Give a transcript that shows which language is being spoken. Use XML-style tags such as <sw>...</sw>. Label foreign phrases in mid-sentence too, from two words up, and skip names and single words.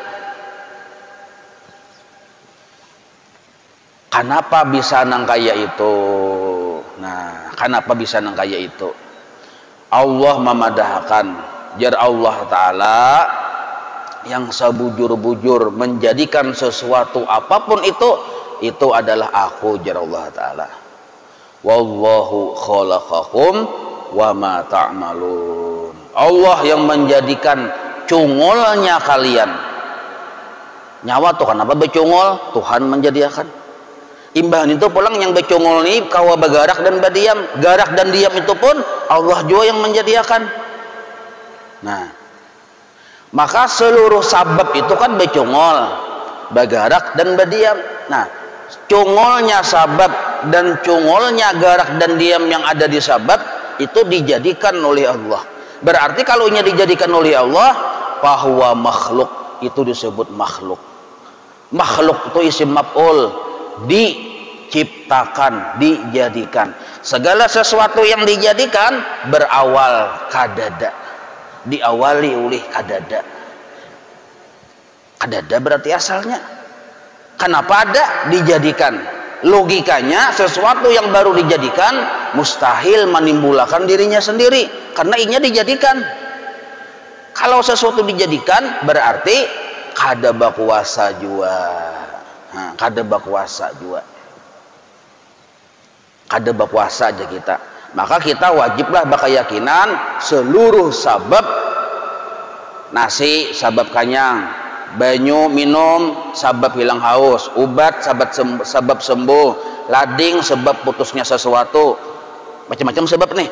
<bjn>Kenapa bisa nang kaya itu? Nah, kenapa bisa nang kaya itu? Allah memadahkan, jar Allah Ta'ala yang sebujur-bujur menjadikan sesuatu apapun itu itu adalah aku, jar Allah Ta'ala.</bjn> <ar>والله خلقكم وما تعملون.</ar> <bjn>Allah yang menjadikan cungolnya kalian. Nyawa tuh kenapa becungol? Tuhan menjadikan. Imbahan itu pulang yang becungol ini kawa bagarak dan badiam. Garak dan diam itu pun Allah juga yang menjadikan. Nah, maka seluruh sabab itu kan becungol, bagarak dan badiam. Nah, cungolnya sabab dan cungolnya garak dan diam yang ada di sabab itu dijadikan oleh Allah. Berarti kalau ini dijadikan oleh Allah, bahwa makhluk itu disebut makhluk. Makhluk itu</bjn> <ar>اسم مفعول,</ar> <bjn>diciptakan, dijadikan. Segala sesuatu yang dijadikan berawal kadada, diawali oleh kadada. Kadada berarti asalnya. Kenapa ada? Dijadikan. Logikanya sesuatu yang baru dijadikan mustahil menimbulkan dirinya sendiri karena inya dijadikan. Kalau sesuatu dijadikan berarti kada bakuasa jua. Nah, kada bakuasa jua. Kada bakuasa aja kita. Maka kita wajiblah berkeyakinan seluruh sabab nasi sabab kanyang, banyu minum sabab hilang haus, obat sabab sembuh, lading sebab putusnya sesuatu, macam-macam sebab nih.</bjn>